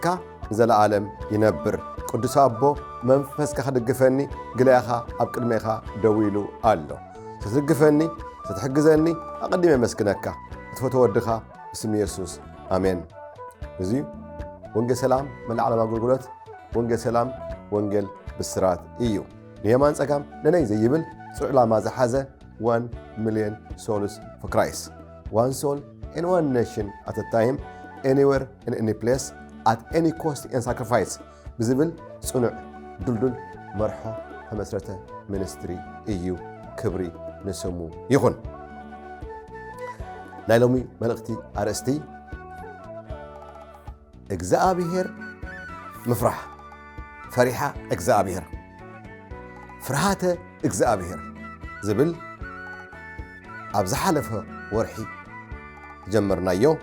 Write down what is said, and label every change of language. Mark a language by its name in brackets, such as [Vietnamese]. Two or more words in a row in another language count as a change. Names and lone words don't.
[Tigrinya] ዘለዓለም ይነብር ቅዱስ አቦ መንፈስካ ክድግፈኒ ግላኻ ኣብ ቅድሜኻ ደው ኢሉ ኣሎ ትድግፈኒ ትሕግዘኒ ኣቀዲመ መስክነካ እትፈትዎ ወድኻ ብስም ኢየሱስ አሜን እዚ ወንጌል ሰላም መልዓለም አገልግሎት ወንጌል ሰላም ወንጌል ብስራት እዩ የማን ጸጋም ለነይ ዘይብል ጽዕላማ ዝሓዘ [English] 1 million souls for Christ. One soul in one nation at a time, anywhere in any place, at any cost and sacrifice. [Tigrinya] ብዝብል ጽኑዕ ድልዱል መርሖ ተመስረተ ሚኒስትሪ እዩ ክብሪ ንስሙ ይኹን። ናይ ሎሚ መልእኽቲ ኣርእስቲ እግዚአብሔር ምፍራሕ ፈሪሓ እግዚአብሔር ፍርሃተ እግዚአብሔር ዝብል ኣብ ዝሓለፈ ወርሒ ጀመርናዮ